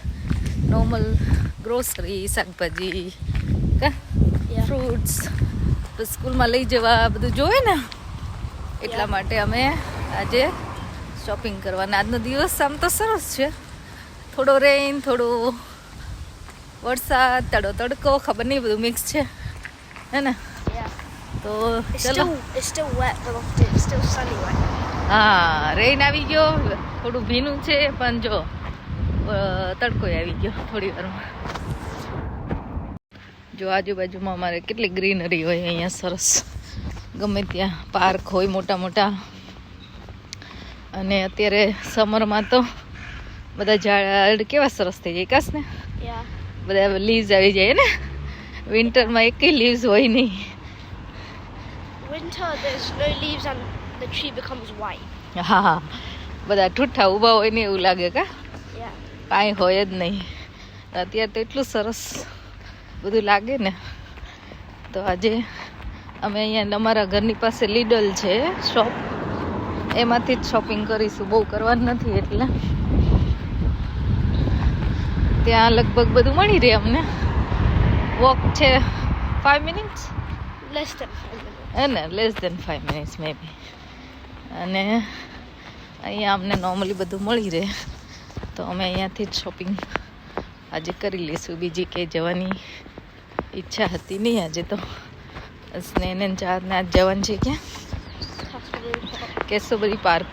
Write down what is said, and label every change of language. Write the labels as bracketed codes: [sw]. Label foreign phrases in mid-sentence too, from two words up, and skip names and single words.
[en] normal grocery, [gu] શાકભાજી, ફ્રૂટ્સ, સ્કૂલમાં લઈ જવા બધું જોઈએ ને, એટલા માટે અમે આજે શોપિંગ કરવાના. આજનો દિવસ આમ તો સરસ છે. થોડો રેઇન, થોડો વરસાદ, તડકો, ખબર નહીં, બધું મિક્સ છે, હે ને? તો ચલો. [en] It's still wet, but it's still sunny wet. [gu] હા, રેઇન આવી ગયો, થોડું ભીનું છે, પણ જો તડકો આવી ગયો થોડી વારમાં. જો આજુબાજુમાં અમારે કેટલી ગ્રીનરી હોય અહીંયા, સરસ. ગમે ત્યાં પાર્ક હોય મોટા મોટા. અને અત્યારે સમરમાં તો બધા ઝાડ કેવા સરસ થઈ જાય, કાશ ને? બધા લીવ્સ આવી જાય ને. વિન્ટરમાં એકેય લીવ્સ હોય નહીં. [en] Winter, there's no leaves and the tree becomes white. [gu] હા, બધા ઠૂઠા ઊભા હોય ને એવું લાગે, કા? [en] Yeah. [gu] કાંઈ હોય જ નહીં. અત્યારે તો એટલું સરસ બધું લાગે ને. તો આજે અમે અહીંયા અમારા ઘરની પાસે લીડલ છે શોપ, એમાંથી જ શોપિંગ કરીશું. બહુ કરવાનું નથી એટલે ત્યાં લગભગ બધું મળી રહે અમને. વોક છે 5 મિનિટ્સ, [en] Less than 5 minutes. [gu] હે ને? [en] less than 5 minutes maybe. [gu] અને અહીંયા અમને નોર્મલી બધું મળી રહે, તો અમે અહીંયાથી જ શોપિંગ આજે કરી લઈશું. બીજી કંઈ જવાની ઈચ્છા હતી નહીં આજે તો. સ્નેહને ચારને આજ જવાનું છે ક્યાં? કેસોબરી પાર્ક.